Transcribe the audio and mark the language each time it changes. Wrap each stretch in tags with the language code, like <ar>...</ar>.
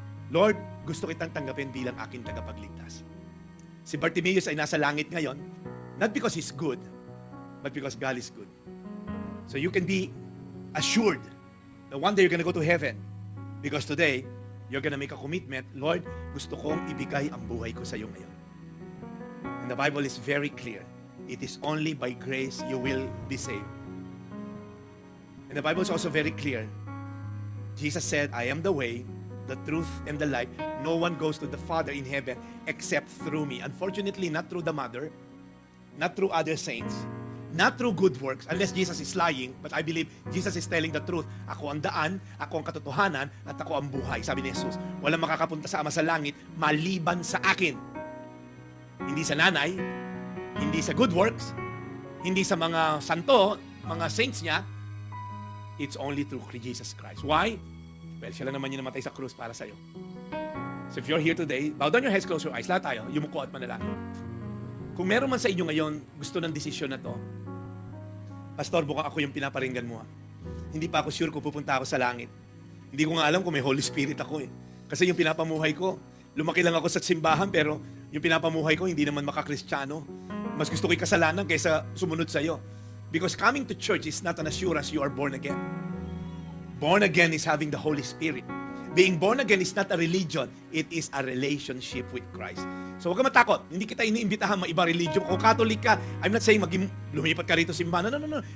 <tl>Lord, gusto kitang tanggapin bilang aking tagapagligtas. Si Bartimaeus ay nasa langit ngayon,</tl> <en>not because he's good, but because God is good. So you can be assured that one day you're going to go to heaven because today you're gonna make a commitment,</en> <tl>Lord, gusto kong ibigay ang buhay ko sa iyo ngayon.</tl> <en>And the Bible is very clear. It is only by grace you will be saved. And the Bible is also very clear. Jesus said, I am the way, the truth, and the life. No one goes to the Father in heaven except through me. Unfortunately, not through the Mother, not through other saints, not through good works, unless Jesus is lying. But I believe Jesus is telling the truth.</en> <tl>Ako ang daan, ako ang katotohanan, at ako ang buhay. Sabi ni Jesus, walang makakapunta sa Ama sa langit maliban sa akin. Hindi sa nanay, hindi sa good works, hindi sa mga santo, mga saints niya.</tl> <en>It's only through Jesus Christ. Why?</en> <tl>Well, siya lang naman yung namatay sa krus para sa'yo.</tl> <en>So if you're here today, bow down your heads, close your eyes.</en> <tl>Lahat tayo, yumuko at manalangin. Kung meron man sa inyo ngayon gusto ng desisyon na to, Pastor, bukang ako yung pinaparinggan mo. Hindi pa ako sure kung pupunta ako sa langit. Hindi ko nga alam kung may Holy Spirit ako eh. Kasi yung pinapamuhay ko, lumaki lang ako sa simbahan pero yung pinapamuhay ko hindi naman makakristyano. Mas gusto ko yung kasalanan kaysa sumunod sa'yo.</tl> <en>Because coming to church is not an assurance you are born again. Born again is having the Holy Spirit. Being born again is not a religion. It is a relationship with Christ.</en> <tl>So huwag ka matakot. Hindi kita iniimbitahan maiba religion. Kung Catholic ka,</tl> <en>I'm not saying</en> <tl>lumipat ka rito simbahan. No.</tl>